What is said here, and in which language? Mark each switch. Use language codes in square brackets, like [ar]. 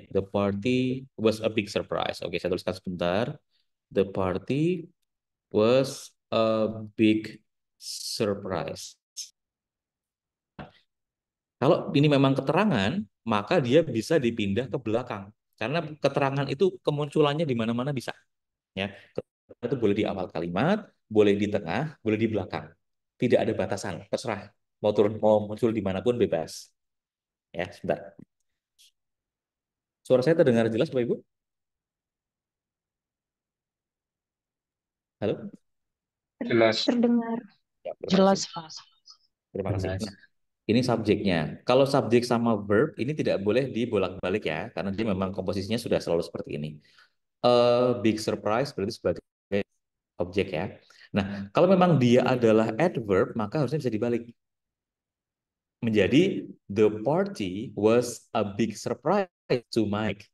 [en] The party was a big surprise. Oke, [id] saya tuliskan sebentar. [en] The party was a big surprise. [id] Kalau ini memang keterangan, maka dia bisa dipindah ke belakang. Karena keterangan itu kemunculannya di mana-mana bisa. Ya, keterangan itu boleh di awal kalimat, boleh di tengah, boleh di belakang. Tidak ada batasan, terserah. Mau turun, mau muncul dimanapun bebas. Ya, sebentar. Suara saya terdengar jelas, Bapak Ibu? Halo? Jelas. Terdengar. Ya, terima Jelas, kasih. Pak. Terima kasih. Jelas. Nah, ini subjeknya. Kalau subjek sama verb, ini tidak boleh dibolak-balik ya, karena dia memang komposisinya sudah selalu seperti ini. Big surprise berarti sebagai objek ya. Nah, kalau memang dia adalah adverb, maka harusnya bisa dibalik. [en] Menjadi the party was a big surprise to Mike.